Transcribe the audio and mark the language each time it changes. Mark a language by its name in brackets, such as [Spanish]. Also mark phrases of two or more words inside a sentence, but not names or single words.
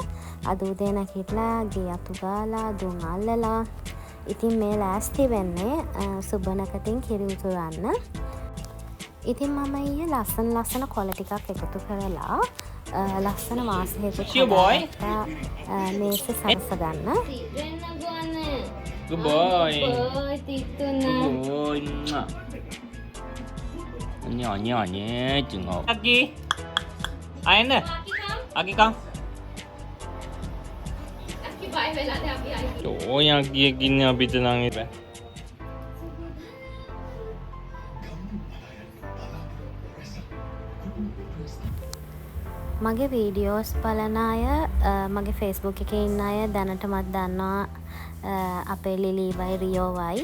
[Sinhala] අද උදේ නැගිටලා ගේ අතු ගාලා දුම් අල්ලලා ඉතින් මේ ලෑස්ති වෙන්නේ සුබනකටින් කිරි උතුරන්න. ඉතින් මම ඊයේ ලස්සන කොළ ටිකක් එකතු කරලා ලස්සන වාසයකට හදාගත්තා මේස සරස ගන්න. [English] Good boy. [Vietnamese] Nhỏ chừng ngọt. Aki. Ai nè? Aki con. Aki bye về lại Aki ai. Trời ơi, [Indonesian] Aki gini habis tenang ni. [Sinhala] මගේ වීඩියෝස් බලන අය මගේ ෆේස්බුක් එකේ ඉන්න අය දැනටමත් දන්නවා අපේ ලිලීවයි රියෝවයි.